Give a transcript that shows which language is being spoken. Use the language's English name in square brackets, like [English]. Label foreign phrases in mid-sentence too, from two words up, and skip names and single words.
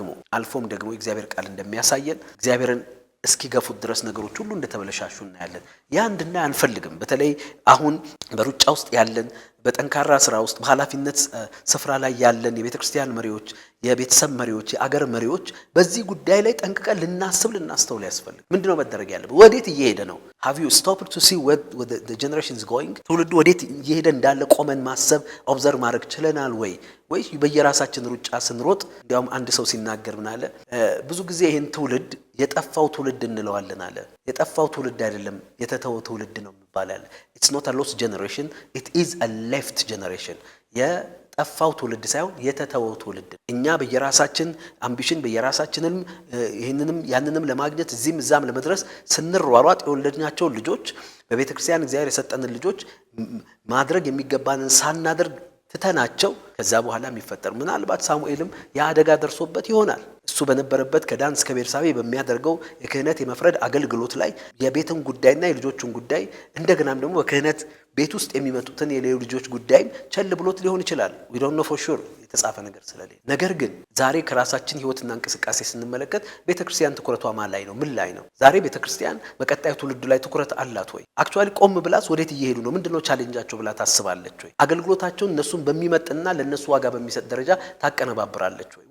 [Amharic] ደግሞ እግዚአብሔር ቃል እንደሚያሳየን እግዚአብሔርን እስኪገፉት ድረስ ነገሮች ሁሉ እንደተበለሻሹ እናያለን። ያ እንድናይ አንፈልግም። በተለይ አሁን በሩጫ ውስጥ ያለን በጠንካራ ስራ ውስጥ በኃላፊነት ስፍራ ላይ ያለን የቤተክርስቲያን መሪዎች፣ የቤተሰብ መሪዎች፣ የአገር መሪዎች በዚህ ጉዳይ ላይ ጠንቅቀን ልናስተውል ያስፈልግ። ምንድነው መደረግ ያለበት? ወዴት እየሄደ ነው? [English] have you stopped to see where the generation is going? [Amharic] ትውልዱ ወዴት እየሄደ እንዳለ ቆመን ማሰብ ኦብዘርቭ ማድረግ ችለናል ወይ በየራሳችን ሩጫ ስንሮጥ? እንዲያውም አንድ ሰው ሲናገር ምን አለ? ብዙ ጊዜ ይሄን ትውልድ የጠፋው ትውልድ እንለዋለን አለ። የጠፋው ትውልድ አይደለም የተተወው ትውልድ ነው ይባላል። [English] it's not a lost generation, it is a left generation. [Amharic] የጠፋው ትውልድ ሳይሆን የተተወው ትውልድ። እኛ በየራሳችን አምቢሽን በየራሳችንም ይሄንንም ያንንም ለማግኘት እዚህም እዛም ለመድረስ ስንሯሯጥ የወለድናቸው ልጆች በቤተክርስቲያን እግዚአብሔር የሰጠንን ልጆች ማድረግ የሚገባንን ሳናደርግ ትተናቸው ከዛ በኋላ የሚፈጠር ምናልባት ሳሙኤልም የአደጋ ደርሶበት ይሆናል። እሱ በነበረበት ከዳን እስከ ቤርሳቤ በሚያደርገው የክህነት የመፍረድ አገልግሎት ላይ የቤትን ጉዳይና የልጆቹን ጉዳይ እንደገናም ደግሞ በክህነት ቤት ውስጥ የሚመጡትን የሌሉ ልጆች ጉዳይም ቸል ብሎት ሊሆን ይችላል። [English] we don't know for sure [Amharic] የተጻፈ ነገር ስለሌለ። ነገር ግን ዛሬ ከራሳችን ህይወትና እንቅስቃሴ ስንመለከት ቤተክርስቲያን ትኩረቷ ማን ላይ ነው? ምን ላይ ነው? ዛሬ ቤተክርስቲያን በቀጣዩ ትውልድ ላይ ትኩረት አላት ወይ? አክቹአሊ ቆም ብላስ ወዴት እየሄዱ ነው? ምንድነው ቻሌንጃቸው ብላ ታስባለች ወይ? አገልግሎታቸውን እነሱን በሚመጥና ለነሱ ዋጋ በሚሰጥ ደረጃ ታቀነባብራለች ወይ?